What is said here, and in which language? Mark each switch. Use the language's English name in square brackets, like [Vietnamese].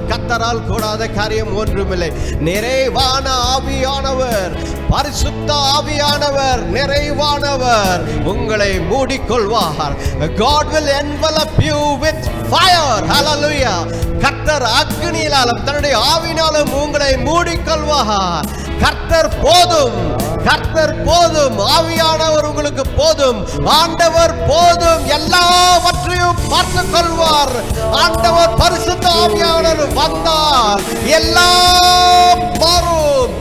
[Tamil] கர்த்தரால் கூடாத காரியம் ஒன்றுமில்லை. நிறைவான ஆவியானவர், பரிசுத்த ஆவியானவர், நிறைவானவர் உங்களை மூடிக்கொள்வார். [English] God will envelop you with fire. Hallelujah. [Tamil] கர்த்தர் அக்னியினாலும் தன்னுடைய ஆவியினாலும் உங்களை மூடிக்கொள்வார். கர்த்தர் போதும், கர்த்தர் போதும், ஆவியானவர் உங்களுக்கு போதும், ஆண்டவர் போதும், எல்லாவற்றையும் பார்த்துக் கொள்வார். ஆண்டவர் பரிசுத்த ஆவியானவர் வந்தால் எல்லாம் மாறும்.